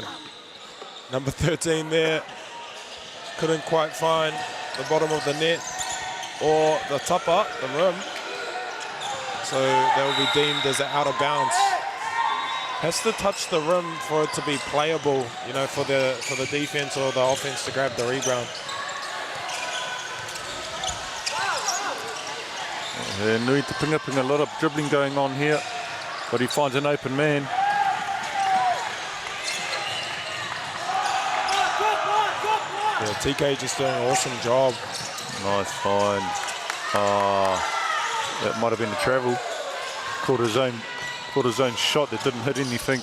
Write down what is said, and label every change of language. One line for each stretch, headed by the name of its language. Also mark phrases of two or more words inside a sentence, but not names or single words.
English: Number 13 there couldn't quite find the bottom of the net or the tapa, the rim. So that will be deemed as out of bounds. Has to touch the rim for it to be playable, you know, for the defense or the offense to grab the rebound.
Māori: Nui te pinga,
English: a lot of dribbling going on here, but he finds an open man. Yeah, TK just doing an awesome job. Nice find. That might have been a travel. Caught his own shot that didn't hit anything.